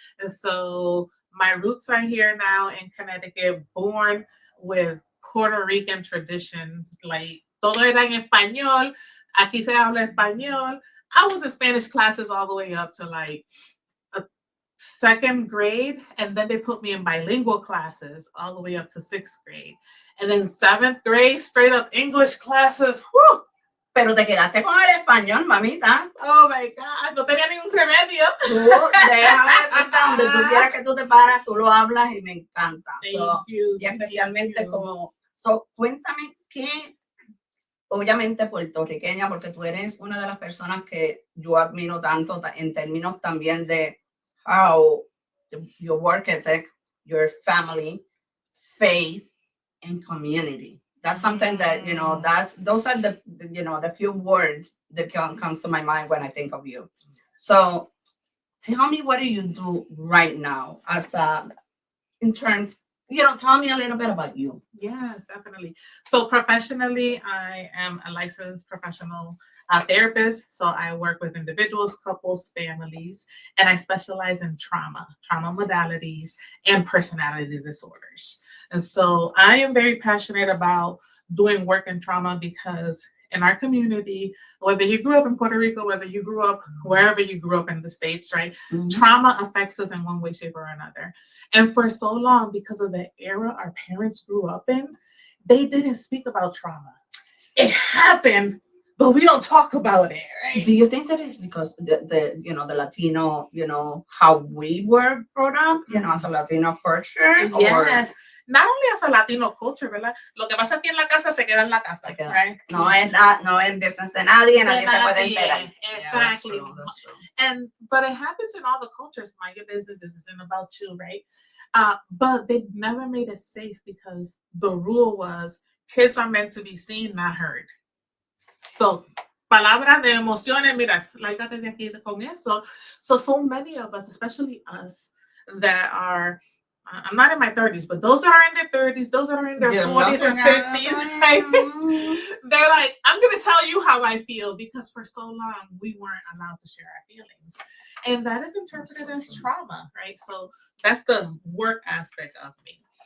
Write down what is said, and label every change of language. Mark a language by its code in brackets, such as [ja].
[en] And so my roots are here now in Connecticut, born with Puerto Rican traditions, like [es] todo era en español, aquí se habla español. [en] I was in Spanish classes all the way up to like a second grade, and then they put me in bilingual classes all the way up to sixth grade. And then seventh grade, straight up English classes. Whew. [es] Pero te quedaste con el español, mamita. [en] Oh my God, [es] no tenía ningún remedio. Tú, déjame decirte, donde tú quieras que tú te paras, tú lo hablas y me encanta. [en] Thank you. [es] Y especialmente cuéntame qué, obviamente puertorriqueña, porque tú eres una de las personas que yo admiro tanto en términos también de [en] how your work ethic, your family, faith, and community. That's something that, those are the few words that comes to my mind when I think of you. So tell me, what do you do right now in terms, tell me a little bit about you. Yes, definitely. So professionally, I am a licensed professional therapist. So I work with individuals, couples, families, and I specialize in trauma modalities, and personality disorders. And so I am very passionate about doing work in trauma because in our community, whether you grew up in Puerto Rico, whether you grew up wherever you grew up in the States, right? Mm-hmm. Trauma affects us in one way, shape, or another. And for so long, because of the era our parents grew up in, they didn't speak about trauma. It happened, but we don't talk about it, right? Do you think that is because the Latino, how we were brought up, as a Latino culture? Yes. Not only as a Latino culture, ¿verdad? [es] Lo que pasa aquí en la casa se queda en la casa, right? No es business de nadie, nadie se puede enterar. [en] Exactly. Yeah, that's true. But it happens in all the cultures. Mind your business, this isn't about you, right? But they never made it safe because the rule was kids are meant to be seen, not heard. [es] So, palabras de emociones, mira, láigate de aquí con eso. [en] So many of us, especially us, that are, I'm not in my 30s, but those that are in their 30s, those that are in their 40s and 50s, right? They're like, I'm going to tell you how I feel because for so long we weren't allowed to share our feelings. And that is interpreted as trauma, right? So that's the work aspect of me.